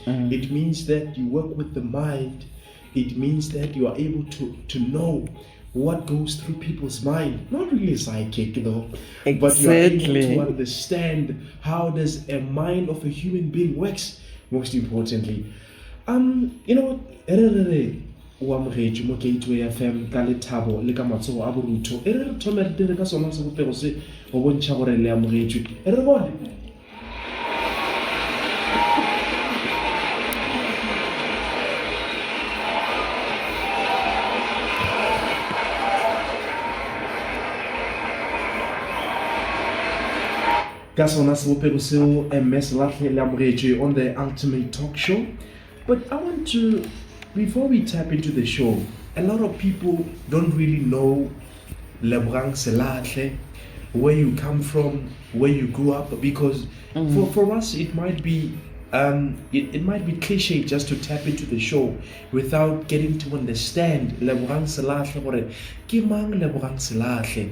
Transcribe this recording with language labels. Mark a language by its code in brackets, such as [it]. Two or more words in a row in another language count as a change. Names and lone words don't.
[en] It means that you work with the mind. It means that you are able to know what goes through people's mind. Not really psychic though, exactly. But you are able to understand how does a mind of a human being works, most importantly. You know what? [nso] Wa mogetso mo Gateway FM ka lethabo le ka matsogo a boruto e re thome re dire ka sona se bopego se go bontšha gore le amogetswe e re bone ka sona se bopego seo MS Lahle le amogetswe [en] on the Ultimate Talk Show. But I want to, before we tap into the show, a lot of people don't really know Lebogang Selahle, where you come from, where you grew up, because for us it might be it might be cliche just to tap into the show without getting to understand Lebogang Selahle or [nso] ke mang [en] Lebogang Selahle.